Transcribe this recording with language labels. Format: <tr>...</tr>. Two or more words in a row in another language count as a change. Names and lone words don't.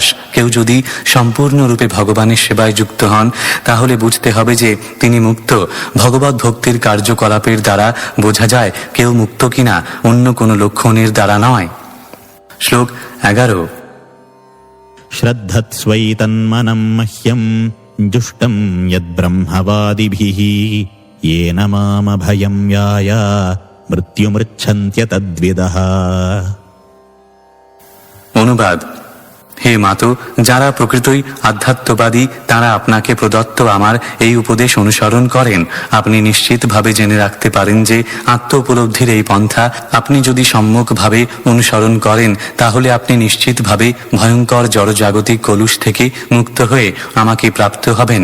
<bn>কেউ যদি সম্পূর্ণরূপে ভগবানের সেবায় যুক্ত হন তাহলে বুঝতে হবে যে তিনি মুক্ত। ভগবত ভক্তির কার্যকলাপের দ্বারা বোঝা যায় কেউ মুক্ত কিনা, অন্য কোনো লক্ষণের দ্বারা নয়। শ্লোক 11।</bn> <sa>শ্রদ্ধৎস্বৈতন্মনম মহ্যম जुष्टं यद्ब्रह्मवादिभिः येन मामभयं याय मृत्युमृच्छन्त्यतद्विदः।</sa> <bn>অনুবাদ: হে মাতো, যারা প্রকৃতই আধ্যাত্মবাদী তারা আপনাকে প্রদত্ত আমার এই উপদেশ অনুসরণ করেন। আপনি নিশ্চিতভাবে জেনে রাখতে পারেন যে আত্ম উপলব্ধির এই পন্থা আপনি যদি সম্যকভাবে অনুসরণ করেন তাহলে আপনি নিশ্চিতভাবে ভয়ঙ্কর জড়জাগতিক কলুষ থেকে মুক্ত হয়ে আমাকে প্রাপ্ত হবেন।</bn>